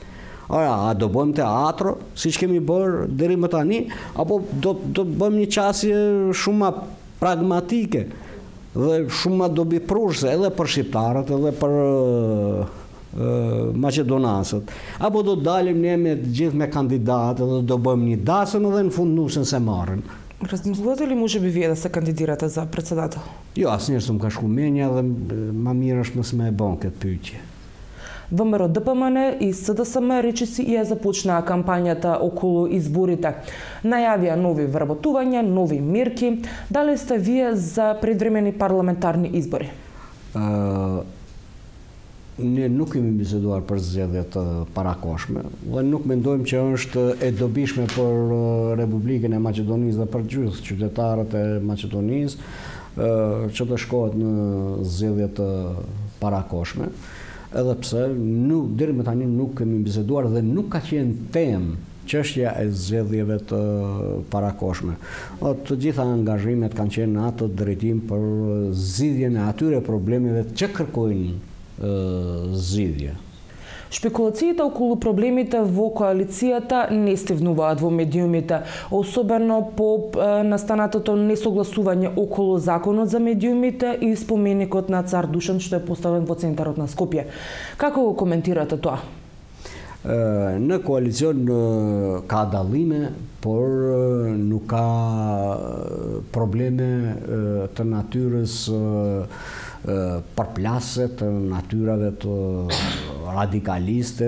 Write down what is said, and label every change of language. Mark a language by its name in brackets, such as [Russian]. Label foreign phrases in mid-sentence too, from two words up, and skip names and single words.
[Albanian] A do bëjmë teatro, siç kemi bërë deri më tani, apo do bëjmë një qasje shumë ma pragmatike dhe shumë ma dobiprueshse edhe për shqiptarët edhe për maqedonasët, apo do dalim ne me gjithë me kandidatë dhe do bëjmë një dasëm edhe në fund nusen se marrin. [Macedonian] Размислувате ли може би вие да се кандидирате за председател? [Albanian] Jo, asnjëherë s'm ka shku menja dhe ma mirë është mos më e bën këtë pyetje. [Macedonian] ВМРО ДПМН и СДСМ речиси ја започнаа кампањата околу изборите. Најавија нови вработувања, нови мерки. Дали сте вие за предвремени парламентарни избори? [Albanian] Ne nuk kemi biseduar për zgjedhjet parakoshme dhe nuk mendojmë që është e dobishme për Republikën e Maqedonisë dhe për gjithë qytetarët e Maqedonisë që të shkohet në zgjedhjet parakoshme, edhe pse deri më tani nuk kemi biseduar dhe nuk ka qenë temë çështja e zgjedhjeve të parakoshme. Të gjitha angazhimet kanë qenë në atë drejtim për zgjidhjen e atyre problemeve që kërkojnë zgjidhje. [Macedonian] Шпекулациите околу проблемите во коалицијата не стивнуваат во медиумите, особено по настанатото несогласување околу законот за медиумите и споменикот на цар Душан што е поставен во центарот на Скопје. Како го коментирате тоа? [Albanian] Në koalicion ka dallime, por nuk ka probleme të natyrës përplase, të natyrave të radikaliste.